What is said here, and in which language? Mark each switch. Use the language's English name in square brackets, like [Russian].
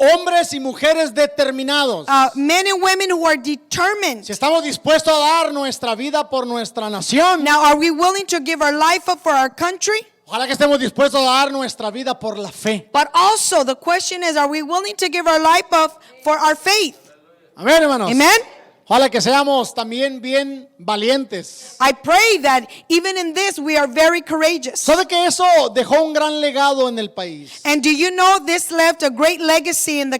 [Spanish] hombres y mujeres determinados. [English] Men and women who are determined. [Spanish] Si estamos dispuestos a dar nuestra vida por nuestra nación, [English] Now, are we willing to give our life up for our country? [Spanish] ojalá que estemos dispuestos a dar nuestra vida por la fe. [English] But also, the question is, are we willing to give our life up for our faith? [Spanish] Amén, hermanos. [English] Amen? [Spanish] Ojalá que seamos también bien valientes. [English] I pray that even in this, we are very courageous. [Spanish] ¿Sabe que eso dejó un gran legado en el país? [English] And do you know this left a great legacy in the